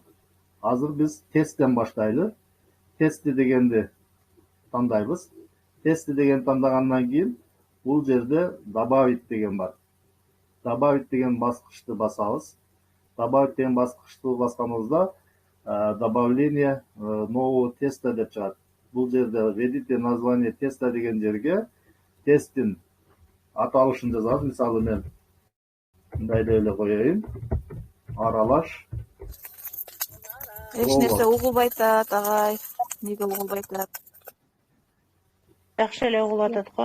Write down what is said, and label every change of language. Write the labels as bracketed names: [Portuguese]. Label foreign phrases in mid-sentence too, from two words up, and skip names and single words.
[Kyrgyz] Азыр биз тесттен баштайлы. Тести дегенди тандайбыз. Тести деген тандагандан кийин бул жерде добавить деген бар. Добавить деген баскычты басабыз. Добавить деген баскычты басканыбызда [Russian] добавление нового теста [Kyrgyz] деп чыгат. Бул жерде [Russian] введите название теста [Kyrgyz] деген жерге тесттин аталышын жазабыз. Мисалы мен мындай эле коеюн. Аралаш. Эч нерсе угулбай атат, агай. Эмнеге угулбай атат? Жакшы эле угулуп атат го.